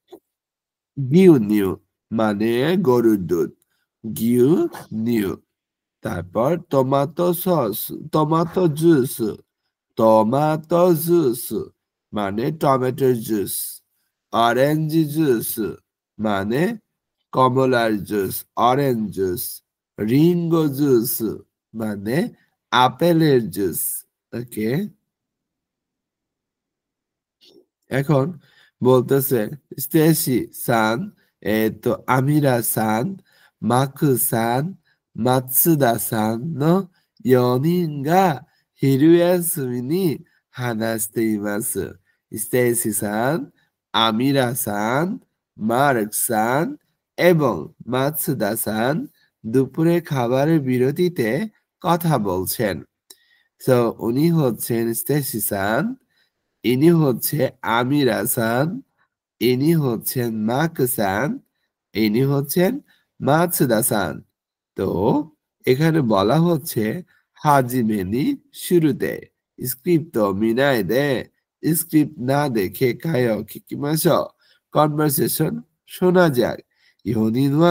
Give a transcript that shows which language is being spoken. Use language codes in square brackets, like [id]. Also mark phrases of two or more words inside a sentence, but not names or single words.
[ja] 牛乳 [bn] মানে গরুর দুধ [ja] 牛乳 [bn] তারপর টমেটো সস টমেটো জুস টমেটো জুস মানে টমেটোর জুস অরেঞ্জ জুস মানে কমলার জুস অরেঞ্জ জুস রিঙ্গো জুস মানে আপেলের জুস ওকে এখন বলতেছে [ja] স্টেসি সান তো আমিরা সান মাকু সান মাতসুদা সান নো 4 人が昼休みに話しています。 [bn] ステイシさん、アミラさん、マルクさん এবং মাতসুদা সান দুপুরে খাবারের বিরতিতে কথা বলছেন সো উনি হচ্ছেন স্টেসি সান ইনি হচ্ছে আমির হাসান ইনি হচ্ছেন মাকসান ইনি হচ্ছেন মাতসুদা-সান তো এখানে বলা হচ্ছে হাজিমেনি শুরুতে [ja] スクリプト見ないで [bn] স্ক্রিপ্ট না দেখে [ja] 会話聞きましょう [bn] কনভারসেশন শোনা যাক ইহনিনওয়া